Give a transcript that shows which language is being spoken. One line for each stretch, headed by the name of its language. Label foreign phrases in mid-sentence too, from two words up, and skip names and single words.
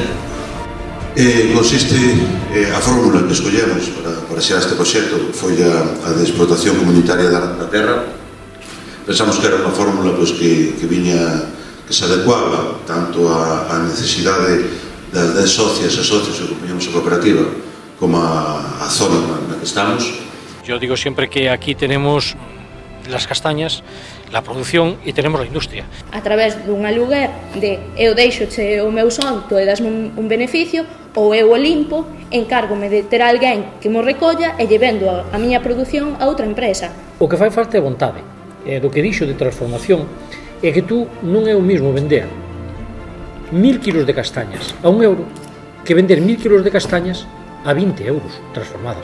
Galician: Consiste, a fórmula que escollemos para xerar este proxecto foi a de explotación comunitaria da terra. Pensamos que era unha fórmula que viña, que se adecuaba tanto á necesidade das 10 socias e socios que compoñemos a cooperativa como a zona na que estamos.
Spanish: Yo digo siempre que aquí tenemos las castañas, la producción e tenemos la industria.
Galician: A través dun aluguer de eu deixoche o meu solto e dasme un beneficio, ou eu o limpo, encárgome de ter alguén que mo recolla e lle vendo a miña produción a outra empresa. O que fai falta é vontade. Do que dixo de transformación é que tú non é o mismo vender 1000 kilos de castañas a 1 euro que vender 1000 kilos de castañas a 20 euros transformadas.